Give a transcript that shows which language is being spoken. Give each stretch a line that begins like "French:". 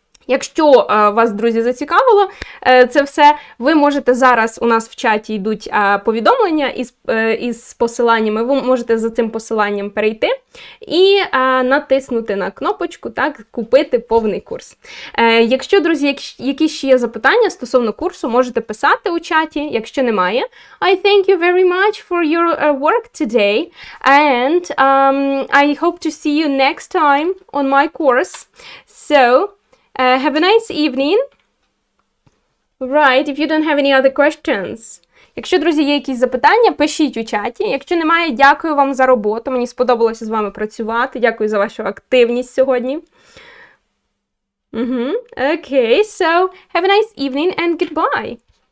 Ukrainian: Якщо вас, друзі, зацікавило це все, ви можете зараз, у нас в чаті йдуть повідомлення із посиланнями, ви можете за цим посиланням перейти і натиснути на кнопочку, так, купити повний курс. Якщо, друзі, якісь ще є запитання стосовно курсу, можете писати у чаті, якщо немає.
English: I thank you very much for your work today, and I hope to see you next time on my course. So, have a nice evening. Right, if you don't have any other questions.
Ukrainian: Якщо, друзі, є якісь запитання, пишіть у чаті. Якщо немає, дякую вам за роботу. Мені сподобалося з вами працювати. Дякую за вашу активність сьогодні.
English: Okay, so have a nice evening and goodbye.